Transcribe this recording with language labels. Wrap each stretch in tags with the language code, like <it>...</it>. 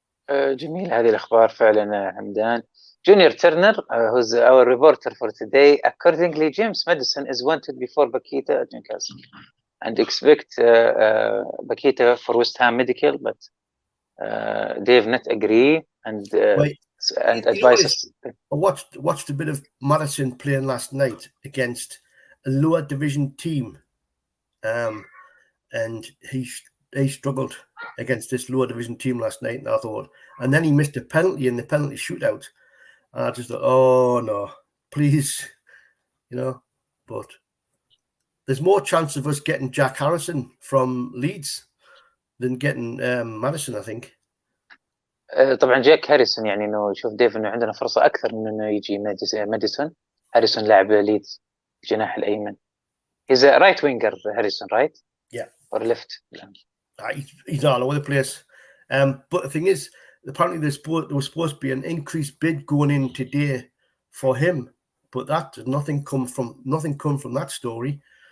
<ar>جميل هذه الأخبار فعلا حمدان.</ar> <en>Junior Turner, who's our reporter for today, accordingly, James Maddison is wanted before Bakita at Newcastle, and expect Bakita for West Ham medical, but Dave not agree and advise us. I watched a bit of Maddison playing last night against a lower division team, and he struggled against this lower division team last night, and I thought, and then he missed a penalty in the penalty shootout. And I just thought, oh no, please, but there's more chance of us getting Jack Harrison from Leeds than getting Maddison, I think.</en> <ar>طبعا جاك هاريسون يعني انه يشوف ديف انه عندنا فرصه اكثر من انه يجي ماديسون. هاريسون لاعب ليدز الجناح الايمن.</ar> <en>He's a right winger, Harrison, right? Yeah. Or left? He's all over the place. But the thing is, apparently there was supposed to be an increased bid going in today for him, but nothing come from that story.</en>